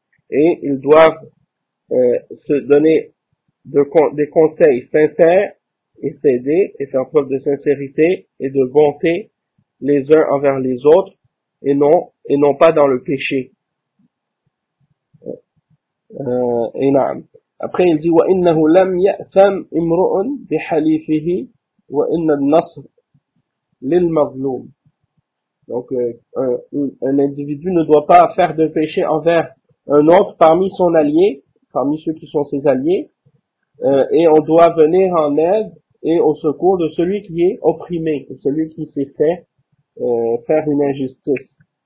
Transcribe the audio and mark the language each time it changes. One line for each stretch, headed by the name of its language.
French: Et ils doivent se donner des conseils sincères et s'aider et faire preuve de sincérité et de bonté les uns envers les autres et non pas dans le péché. Et après il dit
Arabic: وَإِنَّهُ لَمْ يَأْثَمْ إِمْرُؤٌ بِحَلِيفِهِ وَإِنَّ النَّصْرِ لِلْمَظْلُومِ.
French: Donc un individu ne doit pas faire de péché envers un autre parmi son allié, parmi ceux qui sont ses alliés, et on doit venir en aide et au secours de celui qui est opprimé, celui qui s'est fait faire une injustice.